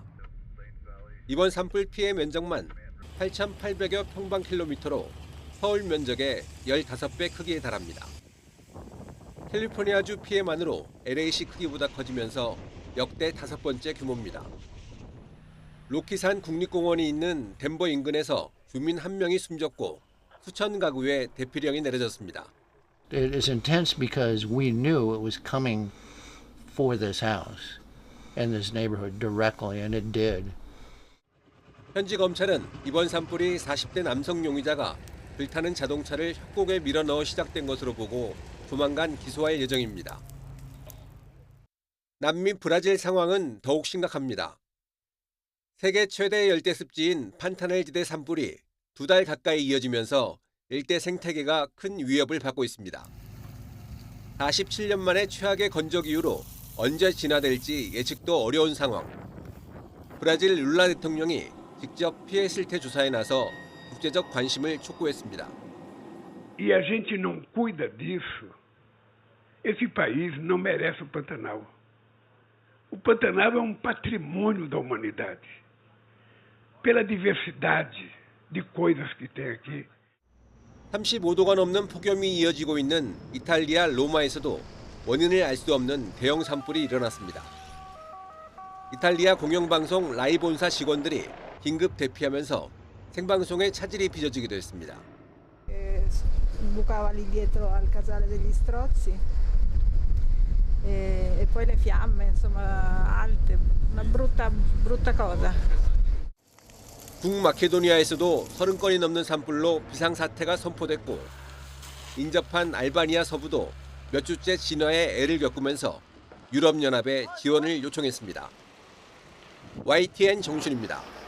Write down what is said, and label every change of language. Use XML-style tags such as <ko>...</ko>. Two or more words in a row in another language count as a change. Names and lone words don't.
<ko>이번 산불 피해 면적만 8,800여 평방킬로미터로 서울 면적의 15배 크기에 달합니다. 캘리포니아주 피해만으로 LA시 크기보다 커지면서 역대 5번째 규모입니다. 로키산 국립공원이 있는 덴버 인근에서 주민 1명이 숨졌고 수천 가구에 대피령이 내려졌습니다.</ko> <en>It is intense because we knew it was coming for this house and this neighborhood directly, and it did.</en> <ko>현지 검찰은 이번 산불이 40대 남성 용의자가 불타는 자동차를 협곡에 밀어넣어 시작된 것으로 보고 조만간 기소할 예정입니다. 남미 브라질 상황은 더욱 심각합니다. 세계 최대 열대 습지인 판타넬 지대 산불이 2달 가까이 이어지면서 일대 생태계가 큰 위협을 받고 있습니다. 47년 만에 최악의 건조기후로 언제 진화될지 예측도 어려운 상황. 브라질 룰라 대통령이 직접 피해 실태 조사에 나서 국제적 관심을 촉구했습니다.</ko> <pt>E a gente não cuida disso, esse país não merece o Pantanal. O Pantanal é patrimônio da humanidade, pela diversidade de coisas que tem aqui.</pt> <ko>35도가 넘는 폭염이 이어지고 있는 이탈리아 로마에서도 원인을 알 수 없는 대형 산불이 일어났습니다. 이탈리아 공영방송 라이본사 직원들이 긴급 대피하면서 생방송에 차질이 빚어지기도 했습니다.</ko> <it>Bucava lì dietro al casale degli Strozzi e poi le fiamme, insomma, alte, una brutta cosa.</it> <ko>북마케도니아에서도 30건이 넘는 산불로 비상사태가 선포됐고 인접한 알바니아 서부도 몇 주째 진화에 애를 겪으면서 유럽연합에 지원을 요청했습니다. YTN 정준입니다.</ko>